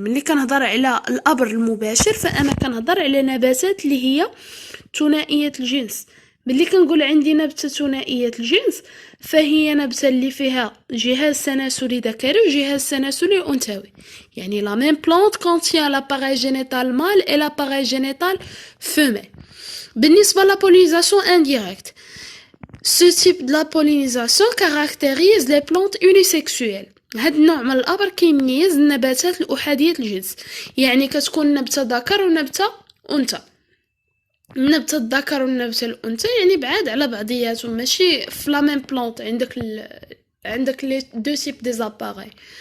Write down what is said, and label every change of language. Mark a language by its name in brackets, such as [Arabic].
[Arabic] ملي كنهضر على الابر المباشر فانا كنهضر على نباتات اللي هي ثنائيه الجنس. ملي كنقول عندي نبته ثنائيه الجنس فهي نبته اللي فيها جهاز تناسلي ذكري وجهاز تناسلي انثوي، يعني [French] لا ميم بلانت كونتيان لاباراي جينيتال مال اي لاباراي جينيتال فيميل. بالنسبه لا بولينيزاسيون انديريكت، ce type de la pollinisation caractérise les plantes unisexuelles. [Arabic] هاد النوع من الابر كيميز النباتات الاحاديه الجنس، يعني كتكون نبته ذكر ونبته انثى. النبته الذكر والنبته الانثى يعني بعاد على بعضياتهم، ماشي في [French] لا ميم بلانت [Arabic] عندك [French] لي دو تيب دي زاباراي.